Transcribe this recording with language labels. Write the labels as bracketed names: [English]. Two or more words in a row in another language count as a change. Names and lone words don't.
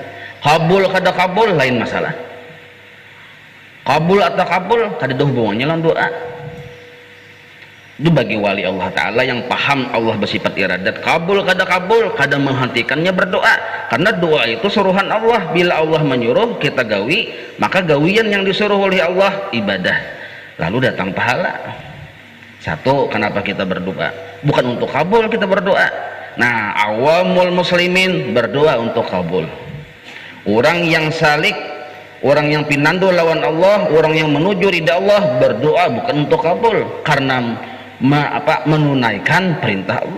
[Banjar] Kabul kada kabul lain masalah. Kabul atau kabul kada ada hubungannya dengan doa. [Indonesian] Itu bagi wali Allah Ta'ala yang paham Allah bersifat iradat, kabul kada menghentikannya berdoa. Karena doa itu suruhan Allah. [Banjar] Bila Allah menyuruh kita gawi, maka gawian yang disuruh oleh Allah ibadah, lalu datang pahala. [Indonesian] Satu, kenapa kita berdoa? Bukan untuk kabul kita berdoa. Nah, [Arabic] عوام المسلمين [Indonesian] berdoa untuk kabul. Orang yang salik, orang yang pinando lawan Allah, orang yang menuju ridha Allah berdoa bukan untuk kabul, karena menunaikan perintah Allah.